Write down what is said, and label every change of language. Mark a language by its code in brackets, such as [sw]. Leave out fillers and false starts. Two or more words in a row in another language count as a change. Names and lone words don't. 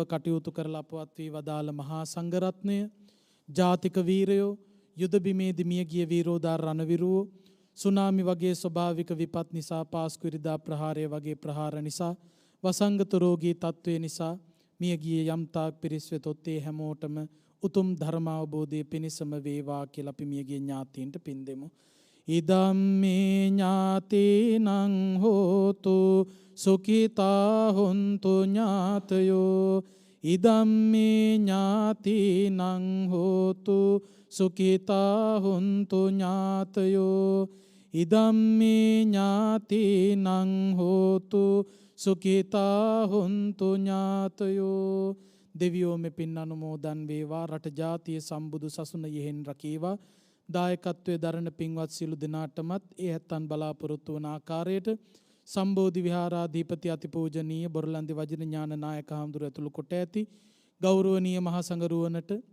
[si] කටයුතු කරලා අපවත් වී වදාළ මහා සංඝරත්නය, ජාතික වීරයෝ, යුද බිමේදී මියගිය වීරෝදාර රණවිරුවෝ, සුනාමි වගේ ස්වභාවික විපත් නිසා, පාස්කු ඉරිදා ප්‍රහාරය වගේ ප්‍රහාර නිසා, වසංගත රෝගී තත්ත්වය නිසා මියගිය යම් තාක් පිරිස් වෙතොත් ඒ හැමෝටම උතුම් ධර්මාවබෝධය පිණිසම වේවා කියලා අපි මියගිය ඥාතීන්ට පින් දෙමු. [pi] ඉදම්මේ ඥාතීනං හෝතු සුඛිතා හොන්තු ඥාතයෝ, ඉදම්මේ ඥාතීනං හෝතු සුඛිතා හොන්තු ඥාතයෝ, ඉදම්මේ ඥාතීනං හෝතු සුඛිතා හොන්තු ඥාතයෝ. [si] දෙවියෝ මේ පින් අනුමෝදන් වේවා, රට ජාතිය සම්බුදු සසුන යෙහෙන් රකීවා. දායකත්වයේ දරණ පින්වත් සියලු දෙනාටමත් ඒ හැත්තන් බලාපොරොත්තු වන ආකාරයට සම්බෝධි විහාරාධිපති අතිපූජනීය බොරලන්දි වජින ඥාන නායක හාමුදුරුවෝ ඇතුළු කොට ඇති ගෞරවනීය මහා සංඝරුවනට,